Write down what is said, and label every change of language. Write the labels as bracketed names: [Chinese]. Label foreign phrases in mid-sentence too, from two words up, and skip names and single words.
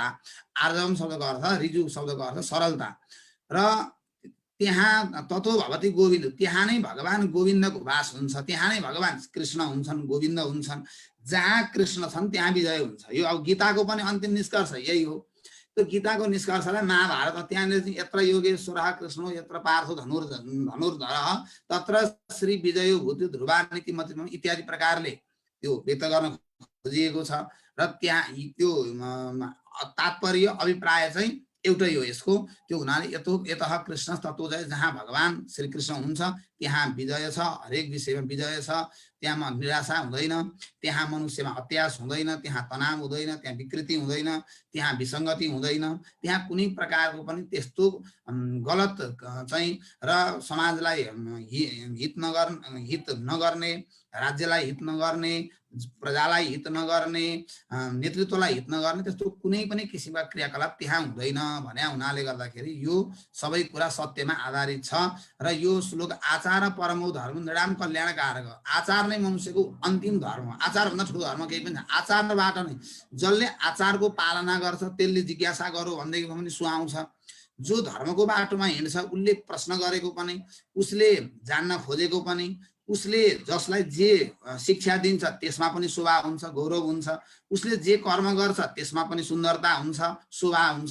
[Nepali] आर्जवम शब्दको अर्थ, रिजु शब्दको अर्थ सरलता। र त्यहाँ [Sanskrit] ततो भगवती गोविन्द, [Nepali] त्यहाँ नै भगवान गोविन्दको वास हुन्छ, त्यहाँ नै भगवान कृष्ण हुन्छन्, गोविन्द हुन्छन्। जहाँ कृष्ण छन् त्यहाँ विजय हुन्छ। यो अब गीताको पनि अन्तिम निष्कर्ष यही हो। त्यो गीताको निष्कर्षलाई महाभारत, त्यहाँनिर चाहिँ [Sanskrit] यत्र योगेश्वरः कृष्णो यत्र पार्थो धनुर्धरः तत्र श्री विजयो भूति ध्रुवानीति मतिम [Nepali] इत्यादि प्रकारले त्यो व्यक्त गर्न खोजिएको छ। र त्यहाँ त्यो तात्पर्य अभिप्राय चाहिँ एउटै हो यसको। त्यो हुनाले [Sanskrit] यतः कृष्ण तत्त्वजय, [Nepali] जहाँ भगवान श्री कृष्ण हुन्छ त्यहाँ विजय छ, हरेक विषयमा विजय छ। त्यहाँ निराशा हुँदैन, त्यहाँ मनुष्यमा अत्यास हुँदैन, त्यहाँ तनाव हुँदैन, त्यहाँ विकृति हुँदैन, त्यहाँ विसङ्गति हुँदैन, त्यहाँ कुनै प्रकारको पनि त्यस्तो गलत चाहिँ र समाजलाई हित नगर्ने, राज्यलाई हित नगर्ने, प्रजालाई हित नगर्ने, नेतृत्वलाई हित नगर्ने त्यस्तो कुनै पनि किसिमका क्रियाकलाप त्यहाँ हुँदैन भने हुनाले गर्दाखेरि यो सबै कुरा सत्यमा आधारित छ। र यो श्लोक [Sanskrit] आचार परमो धर्म नृणाम कल्याणकारक, [Nepali] आचार नै मनुष्यको अन्तिम धर्म हो। आचारभन्दा ठुलो धर्म केही पनि छैन। आचारबाट नै जसले आचारको पालना गर्छ त्यसले जिज्ञासा गरौँ भनेदेखि पनि सुहाउँछ। जो धर्मको बाटोमा हिँड्छ उसले प्रश्न गरेको पनि, उसले जान्न खोजेको पनि, उसले जसलाई जे शिक्षा दिन्छ त्यसमा पनि शोभा हुन्छ, गौरव हुन्छ, उसले जे कर्म गर्छ त्यसमा पनि सुन्दरता हुन्छ, शोभा हुन्छ।